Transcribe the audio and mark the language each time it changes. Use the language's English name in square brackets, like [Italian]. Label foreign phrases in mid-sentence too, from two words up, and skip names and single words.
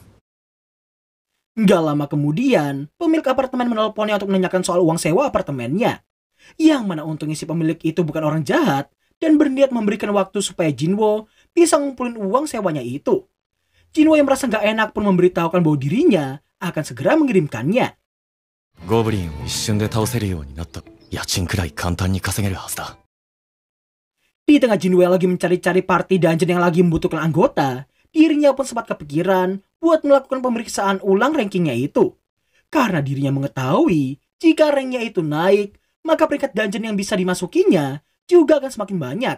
[Indonesian] Gak lama kemudian, pemilik apartemen menelponnya untuk menanyakan soal uang sewa apartemennya. Yang mana untungnya si pemilik itu bukan orang jahat dan berniat memberikan waktu supaya Jinwoo bisa ngumpulin uang sewanya itu. Jinwoo yang merasa gak enak pun memberitahukan bahwa dirinya akan segera mengirimkannya. [Japanese] Goblinを一瞬で倒せるようになった。家賃くらい簡単に稼げるはずだ。 [Indonesian] Di tengah Jinwoo yang lagi mencari-cari [English] party dungeon [Indonesian] yang lagi membutuhkan anggota, dirinya pun sempat kepikiran buat melakukan pemeriksaan ulang rankingnya itu. Karena dirinya mengetahui jika ranknya itu naik, maka peringkat dungeon yang bisa dimasukinya juga akan semakin banyak.